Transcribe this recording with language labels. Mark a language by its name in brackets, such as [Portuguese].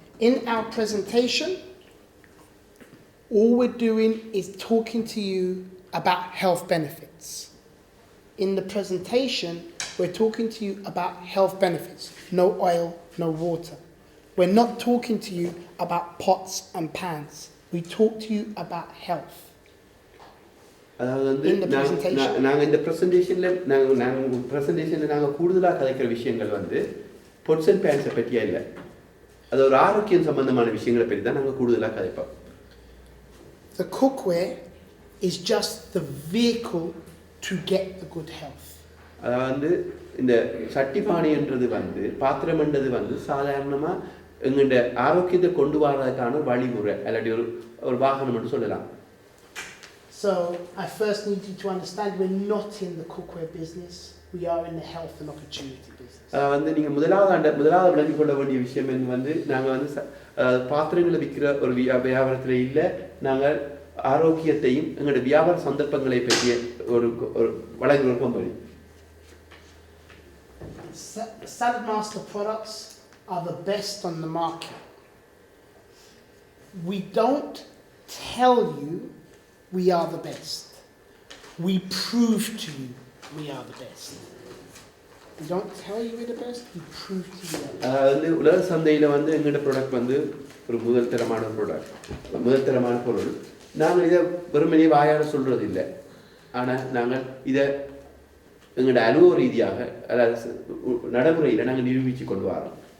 [English] In our presentation, all we're doing is talking to you about health benefits. In the presentation, we're talking to you about health benefits. No oil, no water. We're not talking to you about pots and pans. We talk to you about health. In the presentation. [Tamil] நாங்கள் இந்த ப்ரெசன்டேஷனில் நாங்கள் கூடுதலாக கதைக்கிற விஷயங்கள் [English] pots and pans [Tamil] பற்றியா இல்லை, அது ஒரு ஆரோக்கியம் சம்பந்தமான விஷயங்களை பற்றி தான் நாங்கள் கூடுதலாக கதைப்போம். [English] The cookware is just the vehicle to get the good health. [Tamil] அதாவது இந்த சட்டி பானைன்றது பாத்திரம்ன்றது சாதாரணமாக எங்களுடைய ஆரோக்கியத்தை கொண்டு வரதுக்கான வழிமுறை இல்லாட்டி ஒரு வாகனம் என்று சொல்லலாம். [English] So I first need you to understand we're not in the cookware business. We are in the health and opportunity business. [Tamil] நீங்க முதலாவது விளங்கிக் கொள்ள வேண்டிய விஷயம் நாங்கள் பாத்திரங்களை விற்கிற ஒரு வியாபாரத்தில் இல்லை, நாங்கள் ஆரோக்கியத்தையும் எங்களுடைய வியாபார சந்தர்ப்பங்களை பற்றிய ஒரு வழங்குகிற company. [English] Salad Master products are the best on the market. We don't tell you we are the best. We prove to you we are the best. We don't tell you we're the best, we prove to you we are the best. [Tamil] உலக சந்தையில் வந்து எங்களோட product வந்து ஒரு முதல் தரமான product, முதல் தரமான பொருள். நாங்கள் இதை வெறுமனே வாயால் சொல்கிறது இல்லை, ஆனால் நாங்கள் இதை எங்களோட அலுவலக ரீதியாக, அதாவது நடைமுறையில் நாங்கள் நிரூபித்து கொண்டு வரோம்.